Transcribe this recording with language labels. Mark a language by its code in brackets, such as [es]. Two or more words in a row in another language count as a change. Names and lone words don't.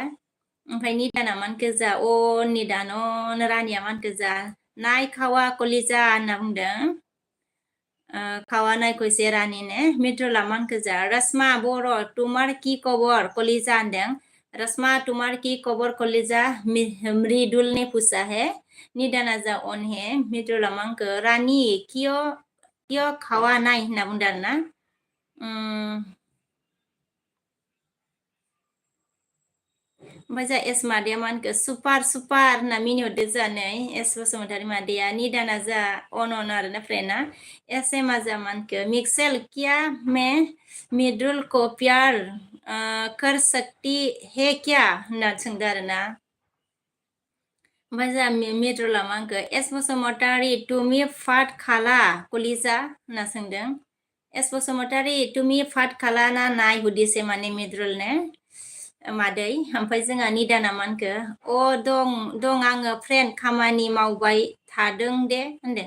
[brx] ओमफ्राय निदाना मानखो जा निदान रानिया मानखो जा नाय खावा कलिजा होनना बुंदों। खावा नाय कैसे रानि ने। मिद्रुला मानखो जा रश्मा बर' [as] তোমাৰ কি খবৰ [brx] कलिजा होनदों। [as] ৰশ্মা তোমাৰ কি খবৰ [hi] कलिजा मृदुल ने पूछा है। [brx] निदाना जा अन है। मिद्रुला मानखो रानि क्यों खावा नाय होनना बुंदों आरोना। ओमफ्राय जा एस मादैया मानखो सुपार होनना मिनिहरदो जानै एस बसुमतारी मादैया। निदाना जा अन आरोना फ्रेन्डआ। एस एमा जा मानखो मिक्सेल [hi] क्या मैं मिद्रुल को प्यार कर सकती है क्या [brx] होनना सोंदो आरोना। ओमफ्राय जा मिद्रुला मानखो एस बसुमतारी [as] তুমি ফাট খালা [brx] कलिजा होनना सोंदों। एस बसुमतारी तुमि फाट खाला ना नाय हुदिसे माने मिद्रुल ने मादै। ओमफ्राय जोंहा निदाना मानखो दं आङो फ्रेन्ड खामानि मावबाय थादों दे होनदों।